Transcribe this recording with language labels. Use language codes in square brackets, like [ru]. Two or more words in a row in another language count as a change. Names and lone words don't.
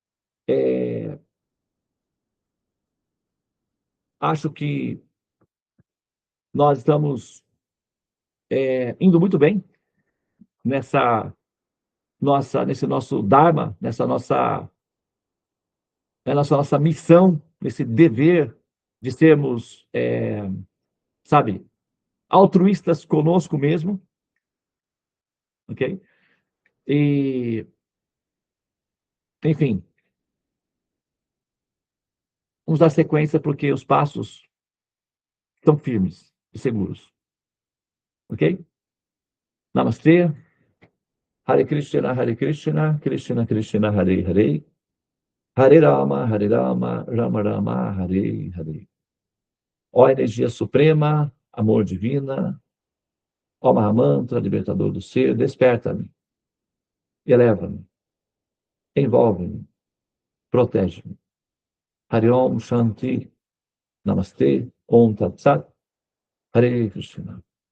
[pt] Acho que nós estamos indo muito bem nesse nosso Dharma, nessa nossa missão, nesse dever de sermos, sabe, altruístas conosco mesmo, Ok? E, enfim, vamos dar sequência porque os passos estão firmes e seguros. Ok? Namastê. [sa] हरे कृष्ण कृष्ण कृष्ण हरे हरे. हरे राम राम राम हरे हरे. [pt] Ó energia suprema, amor divina, ó Mahamantra, libertador do ser, desperta-me, eleva-me, envolve-me, protege-me. [sa] हरे ॐ शान्ति नमस्ते ॐ तत् सत् हरे कृष्ण.